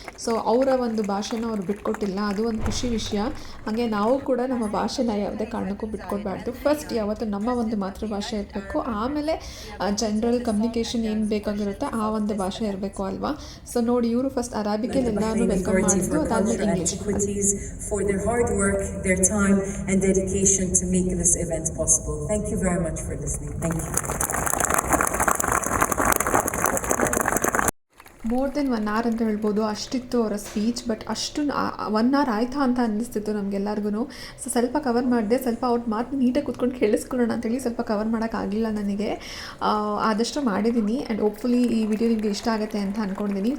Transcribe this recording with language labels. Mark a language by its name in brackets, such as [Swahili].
[Kannada] So ಅವರ ಒಂದು ಭಾಷೆನ ಅವ್ರು ಬಿಟ್ಕೊಟ್ಟಿಲ್ಲ, ಅದು ಒಂದು ಖುಷಿ ವಿಷಯ. ಹಾಗೆ ನಾವು ಕೂಡ ನಮ್ಮ ಭಾಷೆನ ಯಾವುದೇ ಕಾರಣಕ್ಕೂ ಬಿಟ್ಕೊಡ್ಬಾರ್ದು. ಫಸ್ಟ್ ಯಾವತ್ತು ನಮ್ಮ ಒಂದು ಮಾತೃಭಾಷೆ ಇರಬೇಕು, ಆಮೇಲೆ ಜನರಲ್ ಕಮ್ಯುನಿಕೇಷನ್ ಏನು ಬೇಕಾಗಿರುತ್ತೆ ಆ ಒಂದು ಭಾಷೆ ಇರಬೇಕು ಅಲ್ವಾ. ಸೊ ನೋಡಿ, ಇವರು ಫಸ್ಟ್ ಅರಾಬಿಕಲ್ಲಿ ಎಲ್ಲರೂ ವೆಲ್ಕಮ್ ಮಾಡಿದ್ದು, ಅದಾದಮೇಲೆ English. [English] For their hard work, their time and dedication to make this event possible. Thank you very much for listening. Thank you. More than 1 hour [Kannada] ಅಂತ ಹೇಳ್ಬೋದು, ಅಷ್ಟಿತ್ತು ಅವರ ಸ್ಪೀಚ್. ಬಟ್ ಅಷ್ಟು 1 hour ಆಯಿತಾ ಅಂತ ಅನ್ನಿಸ್ತಿತ್ತು ನಮಗೆಲ್ಲರಿಗೂ. ಸೊ ಸ್ವಲ್ಪ ಕವರ್ ಮಾಡಿದೆ, ಸ್ವಲ್ಪ ಅವ್ರ ಮಾತು ನೀಟಾಗಿ ಕೂತ್ಕೊಂಡು ಕೇಳಿಸ್ಕೊಳ್ಳೋಣ ಅಂತೇಳಿ ಸ್ವಲ್ಪ ಕವರ್ ಮಾಡೋಕ್ಕಾಗಲಿಲ್ಲ ನನಗೆ. ಆದಷ್ಟು ಮಾಡಿದ್ದೀನಿ ಆ್ಯಂಡ್ ಹೋಪ್ಫುಲಿ ಈ ವಿಡಿಯೋ ನಿಮಗೆ ಇಷ್ಟ ಆಗುತ್ತೆ ಅಂತ ಅಂದ್ಕೊಂಡಿದ್ದೀನಿ.